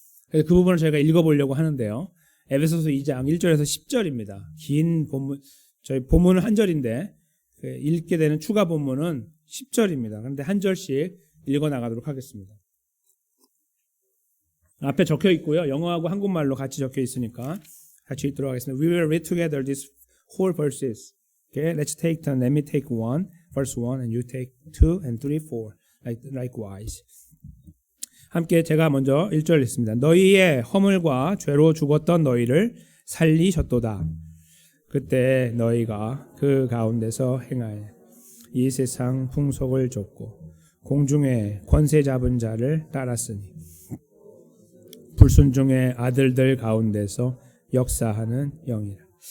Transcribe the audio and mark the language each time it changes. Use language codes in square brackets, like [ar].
[ko] 그래서 그 부분을 저희가 읽어보려고 하는데요. 에베소서 2장 1절에서 10절입니다. 긴 본문, 저희 본문은 한 절인데 읽게 되는 추가 본문은 10절입니다. 그런데 한 절씩 읽어 나가도록 하겠습니다. 앞에 적혀 있고요. 영어하고 한국말로 같이 적혀 있으니까 같이 읽도록 하겠습니다. [en] We will read together these whole verses. Okay, let's take turn. Let me take one, verse 1, and you take 2 and 3, 4. Likewise. [ko] 함께 제가 먼저 1절 읽습니다. 너희의 허물과 죄로 죽었던 너희를 살리셨도다. 그때 너희가 그 가운데서 행하여 이 세상 풍속을 좇고 공중의 권세 잡은 자를 따랐으니 불순종의 아들들 가운데서 역사하는 영이라.